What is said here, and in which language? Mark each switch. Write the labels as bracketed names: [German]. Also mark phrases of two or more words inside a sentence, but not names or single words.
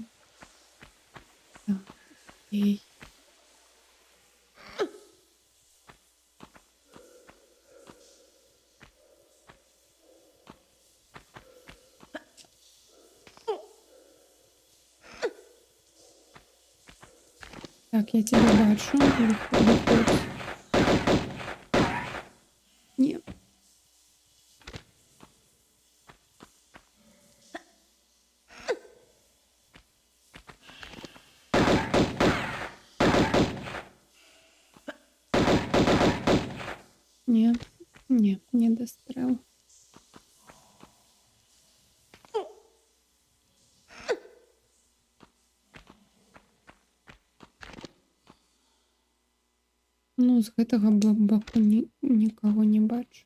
[Russian] Так, окей. Так, я тебя бачу. Выходь. Нет. Не дострел. [Belarusian] Ну, з гэтага боку нікого не бачу.